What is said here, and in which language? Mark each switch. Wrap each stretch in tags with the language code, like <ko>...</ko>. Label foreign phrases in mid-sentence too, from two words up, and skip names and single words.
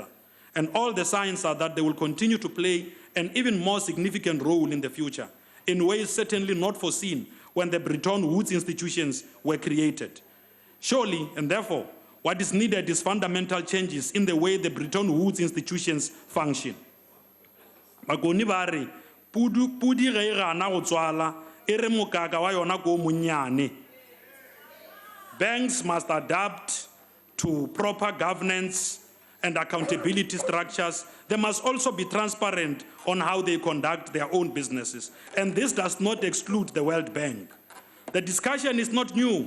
<en>And all the signs are that they will continue to play an even more significant role in the future, in ways certainly not foreseen when the Bretton Woods institutions were created. Surely, and therefore, what is needed is fundamental changes in the way the Bretton Woods institutions function.</en> <nso>Bakoni ba re, pudi ge e gana go tswala, e re mokaka wa yona ko monnyane.</nso> <en>Banks must adapt to proper governance and accountability structures. They must also be transparent on how they conduct their own businesses. And this does not exclude the World Bank. The discussion is not new.</en>